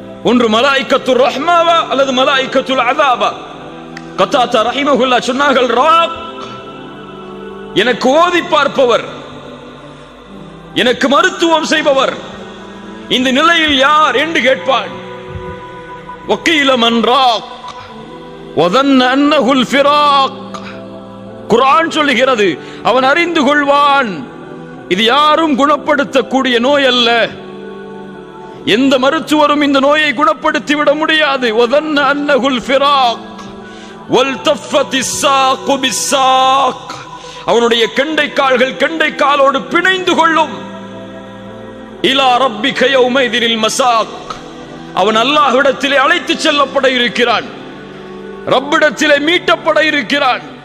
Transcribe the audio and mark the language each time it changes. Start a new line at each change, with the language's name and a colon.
Tamil: ஒன்று மலாயிகத்துர் ரஹ்மாவா அல்லது மலாயிகத்துல் அஸாபா? கத்தாதா ரஹிமஹுல்லாஹ் சொன்னார்கள், ராக் எனக்கு ஓதி பார்ப்பவர், எனக்கு மருத்துவம் செய்பவர், இந்த நிலையில் யார் என்று கேட்பான்.
Arabic: وقيل من راق وظن أنه الفراق.
Tamil: குர்ஆன் சொல்லுகிறது, அவன் அறிந்து கொள்வான் இது யாரும் குணப்படுத்தக்கூடிய நோய் அல்ல, எந்த மருத்துவரும் இந்த நோயை குணப்படுத்தி விட முடியாது.
Arabic: وظن أنه الفراق والتفت الساق بالساق.
Tamil: அவனுடைய கெண்டை கால்கள் கெண்டை காலோடு பிணைந்து கொள்ளும்.
Arabic: இலா ரப்பிக யௌமைதில் மசாக்.
Tamil: அவன் அல்லாஹ்விடத்திலே அழைத்து செல்லப்பட இருக்கிறான், ரப்பிடத்திலே மீட்டப்பட இருக்கிறான்.